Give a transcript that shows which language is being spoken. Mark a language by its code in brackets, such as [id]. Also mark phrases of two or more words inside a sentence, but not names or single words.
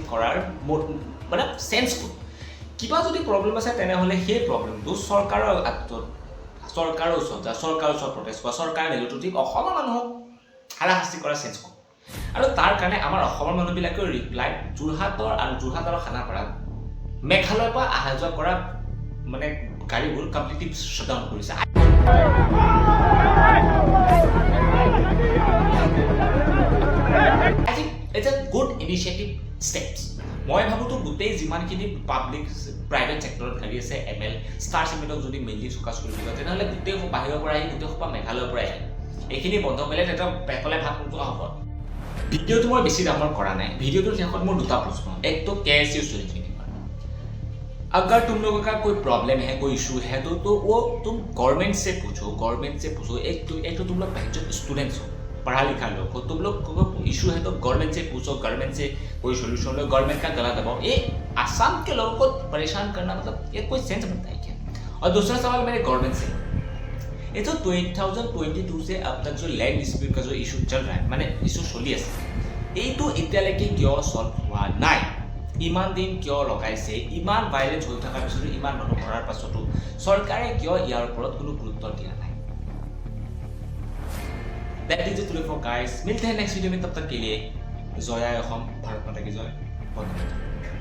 [as] কৰাৰ মানে চেঞ্চ ক'ত কিবা যদি প্ৰব্লেম আছে তেনেহ'লে সেই প্ৰব্লেমটো চৰকাৰৰ ওচৰত প্ৰটেষ্ট কৰা চৰকাৰে নিদিলেতো ঠিক অসমৰ মানুহক হাৰাশাস্তি কৰা চেঞ্চ ক'ত আৰু তাৰ কাৰণে আমাৰ অসমৰ মানুহবিলাকে ৰিপ্লাই যোৰহাট আৰু খানাপাৰাত মেঘালয়ৰ পৰা অহা যোৱা কৰা মানে গাড়ীবোৰ [en] completely shutdown [as] কৰিছে [en] I think it's a good initiative steps. [as] মই ভাবোতো গোটেই যিমানখিনি [en] public private sector [as] হেৰি আছে ML ষ্টাৰ চিমেণ্টক যদি [en] mainly focus [as] কৰিব যায় তেনেহ'লে গোটেই বাহিৰৰ পৰা আহি গোটেই সোপা মেঘালয়ৰ পৰা আহে এইখিনি বন্ধ কৰিলে তেতিয়া পেটলে ভাত নোযোৱা হ'ব ভিডিঅ'টো মই বেছি ডাঙৰ কৰা নাই ভিডিঅ'টোৰ শেষত মোৰ দুটা প্ৰশ্ন এক তো [hi] KSU स्टूडेंट के लिए अगर तुम लोगों का कोई प्रॉब्लम है कोई इशू है तो वो तुम गवर्नमेंट से पूछो एक तो तुम लोग स्टूडेंट्स हो पढ़ा लिखा लोग हो तुम लोग को इशू है तो गवर्नमेंट से पूछो गवर्नमेंट से कोई सोल्यूशन लो गवर्नमेंट का गला दबाओ ये आसाम के लोगों को परेशान करना मतलब ये कोई सेंस बनता है क्या और दूसरा सवाल मेरे गवर्नमेंट से ये तो 2022 से अब तक जो [en] land dispute [hi] का जो इशू चल रहा है माने इशू चली [as] আছে এইটো এতিয়ালৈকে কিয় সলভ হোৱা নাই ইমান দিন কিয় লগাইছে ইমান ভাইলেন্স হৈ থকাৰ পিছতো ইমান মানুহ মৰাৰ পাছতো চৰকাৰে কিয় ইয়াৰ ওপৰত কোনো গুৰুত্ব দিয়া নাই [en] That is it for guys. [hi] मिलते हैं [en] next video [hi] में तब तक के लिए जय अहोम भारत माता की जय